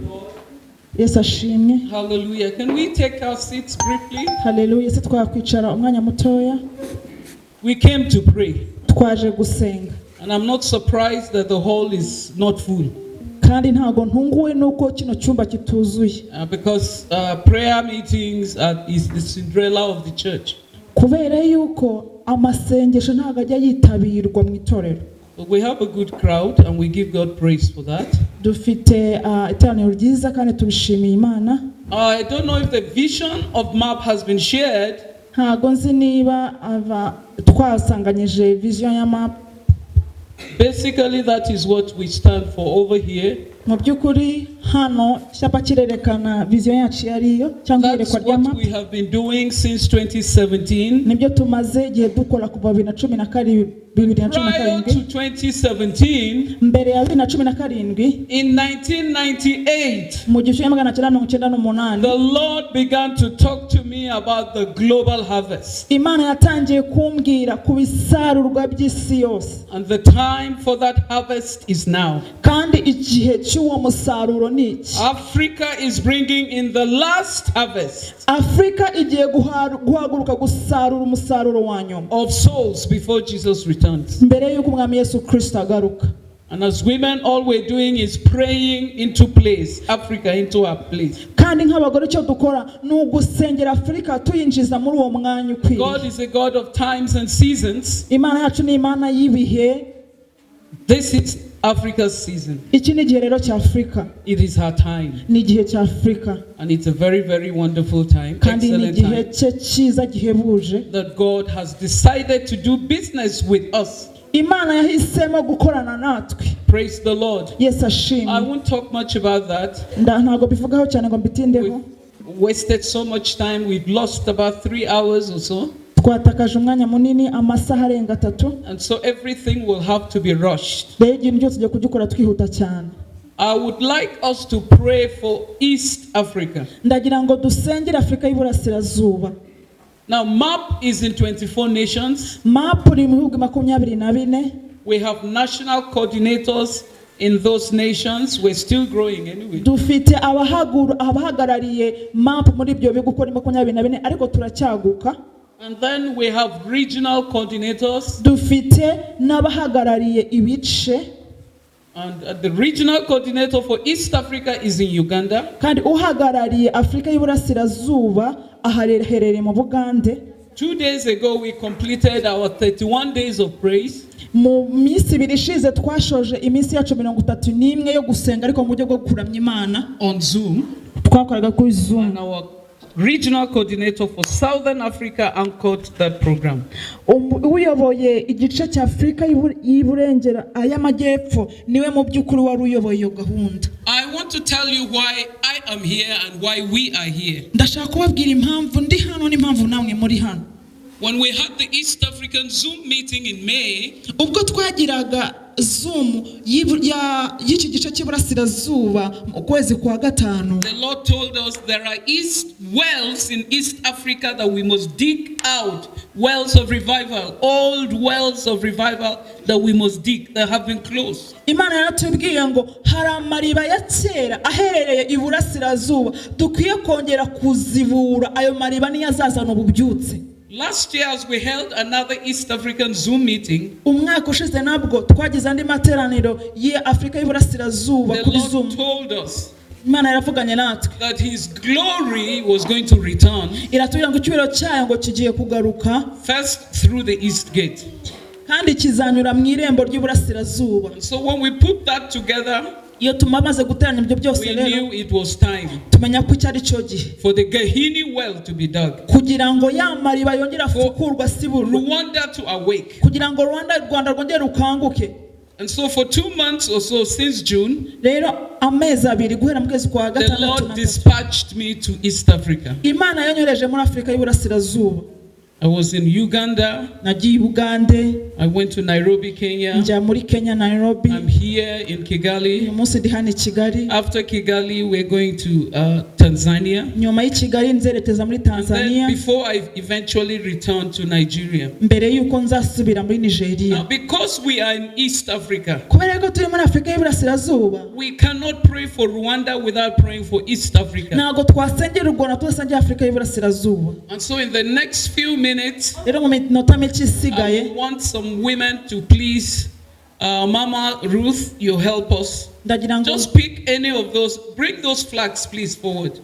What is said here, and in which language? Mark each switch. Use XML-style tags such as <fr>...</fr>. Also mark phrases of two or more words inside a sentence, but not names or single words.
<rw>Yes, ashimwe.</rw> <en>Hallelujah. Can we take our seats briefly? Hallelujah.</en> <rw>Twakwicara umwanya mutoya.</rw> <en>We came to pray.</en> <rw>Twaje gusenga.</rw> <en>And I'm not surprised that the hall is not full.</en> <rw>Kandi ntago ntunguwe nuko kino cyumba kituzuye.</rw> <en>Because prayer meetings is the Cinderella of the church.</en> <rw>Kubera yuko amasengesho ntago ajya yitabirwa mu itorero.</rw> <en>We have a good crowd and we give God praise for that.</en> <rw>Dufite iteraniro ryiza kandi tubishimiye Imana.</rw> <en>I don't know if the vision of MAP has been shared.</en> <rw>Ntago nzi niba twasanganyije vision ya MAP.</rw> <en>Basically that is what we stand for over here.</en> <rw>Mu byukuri hano cyapa kirerekana vision yacu yariyo cyangwa irekwa rya MAP.</rw> <en>That's what we have been doing since 2017.</en> <rw>Nibyo tumaze igihe dukora kuva 2017.</rw> <en>Prior to 2017,</en> <rw>mbere ya 2017,</rw> <en>in 1998,</en> <rw>mu gihumbi kimwe magana cyenda mirongo icyenda n'umunani,</rw> <en>the Lord began to talk to me about the global harvest.</en> <rw>Imana yatangiye kumbwira ku bisarurwa by'isi yose.</rw> <en>And the time for that harvest is now.</en> <rw>Kandi igihe cy'uwo musaruro ni iki?</rw> <en>Africa is bringing in the last harvest.</en> <rw>Afrika igiye guhaguruka gusarura umusaruro wa nyuma</rw> <en>of souls before Jesus returns.</en> <rw>Mbere yuko umwami Yesu Kristo agaruka.</rw> <en>And as women, all we're doing is praying into place, Africa into our place.</en> <rw>Kandi nk'abagore cyo dukora ni ugusengera Afrika tuyinjiza muri uwo mwanya ukwiye.</rw> <en>God is a God of times and seasons.</en> <rw>Imana yacu ni Imana y'ibihe.</rw> <en>This is Africa's season.</en> <rw>Iki ni igihe rero cya Afrika.</rw> <en>It is her time.</en> <rw>Ni igihe cya Afrika.</rw> <en>And it's a very, very wonderful time.</en> <rw>Kandi ni igihe cyiza gihebuje.</rw> <en>That God has decided to do business with us.</en> <rw>Imana yahisemo gukorana natwe.</rw> <en>Praise the Lord.</en> <rw>Yes, ashimwe.</rw> <en>I won't talk much about that.</en> <rw>Ntago bivugaho cyane ngo mbitindeho.</rw> <en>We've wasted so much time. We've lost about 3 hours or so.</en> <rw>Twatakaje umwanya munini amasaha arenga 3.</rw> <en>And so everything will have to be rushed.</en> <rw>Rero ikintu cyose tugiye kugikora twihuta cyane.</rw> <en>I would like us to pray for East Africa.</en> <rw>Ndagira ngo dusengere Afrika y'Iburasirazuba.</rw> <en>Now, MAP is in 24 nations.</en> <rw>MAP iri mu bihugu 24.</rw> <en>We have national coordinators in those nations. We're still growing anyway.</en> <rw>Dufite abahagarariye MAP muri ibyo bihugu uko ni 24 ariko turacyaguka.</rw> <en>And then we have regional coordinators.</en> <rw>Dufite n'abahagarariye ibice.</rw> <en>And the regional coordinator for East Africa is in Uganda.</en> <rw>Kandi uhagarariye Afrika y'Iburasirazuba ahaherereye mu Bugande.</rw> <en>2 days ago we completed our 31 days of praise.</en> <rw>Mu minsi ibiri ishize twashoje iminsi yacu 31 yo gusenga ariko mu buryo bwo kuramya Imana</rw> <en>on Zoom.</en> <rw>Twakoraga kuri Zoom.</rw> <en>And our regional coordinator for Southern Africa anchored that program.</en> <rw>Uyoboye igice cya Afrika y'Iburengera y'Amajyepfo niwe mu by'ukuri wari uyoboye iyo gahunda.</rw> <en>I want to tell you why I am here and why we are here.</en> <rw>Ndashaka kubabwira impamvu ndi hano n'impamvu namwe muri hano.</rw> <en>When we had the East African Zoom meeting in May,</en> <rw>ubwo twagiraga Zoom y'iki gice cy'Iburasirazuba mu kwezi kwa gatanu,</rw> <en>the Lord told us there are wells in East Africa that we must dig out, wells of revival, old wells of revival that we must dig that have been closed.</en> <rw>Imana yaratubwiye ngo hari amariba ya kera aherereye Iburasirazuba dukwiye kongera kuzibura, ayo mariba niyo azazana ububyutse.</rw> <en>Last year, as we held another East African Zoom meeting,</en> <rw>umwaka ushize nabwo twagize andi materaniro ya Afrika y'Iburasirazuba kuri Zoom.</rw> <en>The Lord told us</en> <rw>Imana yaravuganye natwe</rw> <en>that His glory was going to return.</en> <rw>Iratubwira ngo icyubahiro cyayo ngo kigiye kugaruka</rw> <en>first through the East Gate.</en> <rw>Kandi kizanyura mu irembo ry'Iburasirazuba.</rw> <en>So when we put that together,</en> <rw>iyo tumamaze guteranya ibyo byose</rw> <en>we</en> <rw>rero</rw> <en>knew it was time</en> <rw>tumenya ko cyari cyo gihe</rw> <en>for the Gahini well to be dug,</en> <rw>kugira ngo ya mariba yongera afukurwa siburu,</rw> <en>Rwanda to awake,</en> <rw>kugira ngo Rwanda rwongere rukanguke.</rw> <en>And so for 2 months or so since June,</en> <rw>rero amezi abiri guhera mu kwezi kwa gatandatu,</rw> <en>the Lord dispatched me to East Africa.</en> <rw>Imana yanyoreje muri Afrika y'Iburasirazuba.</rw> <en>I was in Uganda.</en> <rw>Nagiye Uganda.</rw> <en>I went to Nairobi, Kenya.</en> <rw>Njya muri Kenya, Nairobi.</rw> <en>I'm here in Kigali.</en> <rw>Uyu munsi ndi hano i Kigali.</rw> <en>After Kigali, we're going to Tanzania.</en> <rw>Nyuma y'i Kigali nzerekeza muri Tanzania.</rw> <en>And then before I eventually return to Nigeria.</en> <rw>Mbere yuko nzasubira muri Nigeria.</rw> <en>Now, because we are in East Africa,</en> <rw>kubera ko turi muri Afrika y'Iburasirazuba,</rw> <en>we cannot pray for Rwanda without praying for East Africa.</en> <rw>Ntabwo twasengera u Rwanda tudasengera Afrika y'Iburasirazuba.</rw> <en>And so in the next few minutes, I want some women to please, Mama Ruth, you help us. Just pick any of those, bring those flags please forward.</en>